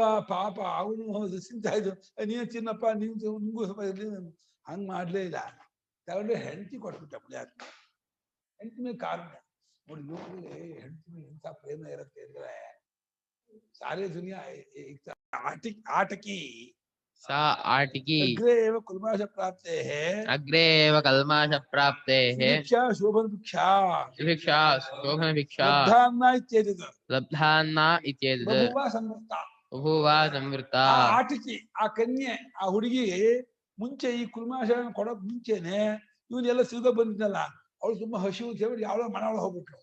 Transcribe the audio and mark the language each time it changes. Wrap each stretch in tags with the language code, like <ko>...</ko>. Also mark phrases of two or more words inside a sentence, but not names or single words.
<kn>ಪಾಪ ಅವನು ತಿಂತಾ ಇದ್ದು, ನೀನು ತಿನ್ನಪ್ಪ, ನಿಂಗೂ ಸ್ವಲ್ಪ ಇರ್ಲಿ, ಹಂಗ್ ಮಾಡ್ಲೇ ಇಲ್ಲ. ತಗೊಂಡು ಹೆಂಡತಿ ಕೊಟ್ಬಿಟ್ಟ ಪುಣ್ಯಾತ್ಮ. ಹೆಂಡತಿ ಮೇಲೆ ಕಾರಣ ನೋಡಿ. ಲೋಕದಲ್ಲಿ ಹೆಂಡತಿ ಮೇಲೆ ಎಂತ ಪ್ರೇಮ ಇರುತ್ತೆ ಅಂದ್ರೆ, ಸಾರೇ ದುನಿಯಾ ಆಟಕಿ</kn> <sa>ಸಾ ಆಟಿಕಿ ಅಗ್ರೇ ಏವ ಕಲ್ಮಾಶ ಪ್ರಾಪ್ತೆ ಅಗ್ರೇ ಏವ ಕಲ್ಮಾಶ ಪ್ರಾಪ್ತೆ ಭಿಕ್ಷಾ ಶೋಭನ ಭಿಕ್ಷಾ ಭಿಕ್ಷಾ ಶೋಭನ ಭಿಕ್ಷಾ ಲಬ್ಧಾನ್ನ ಇತ್ಯೇತದ್ ಲಬ್ಧಾನ್ನ ಇತ್ಯೇತದ್ ಬಭೂವ ಸಂವೃತ್ತ. ಬಭೂವ ಸಂವೃತ್ತ.</sa> <kn>ಆ ಆಟಿಕಿ, ಆ ಕನ್ಯೆ, ಆ ಹುಡುಗಿ ಮುಂಚೆ ಈ ಕುಲ್ಮಾಶ ಕೊಡೋಕ್ ಮುಂಚೆನೆ ಇವನ್ನೆಲ್ಲ ಸಿಗ ಬಂದಿದ್ದಲ್ಲ, ಅವಳು ತುಂಬಾ ಹಸಿವು ಅಂತ ಹೇಳಿ ಯಾವಳೋ ಮನೆ ಒಳಗೆ ಹೋಗ್ಬಿಟ್ಲು.</kn>